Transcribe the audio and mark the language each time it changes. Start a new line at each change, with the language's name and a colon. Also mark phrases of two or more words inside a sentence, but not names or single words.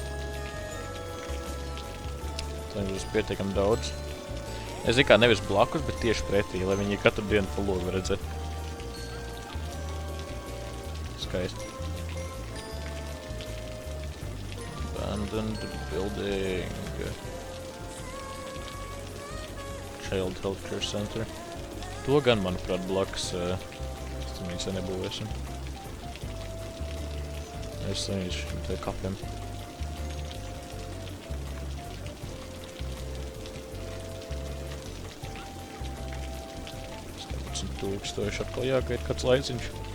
Latvian: Tā būs pietiekami daudz. Es zinu kā nevis blakus, bet tieši pretī, lai viņi katru dienu pa logu redzētu. Skaisti.
English: Abandoned building. Child Healthcare Center.
Latvian: To gan, manuprāt, blakus mēs nebūvēsim. Es saņīšu šim te kapiem. 10,000 atkal jāgaida kāds laiciņš.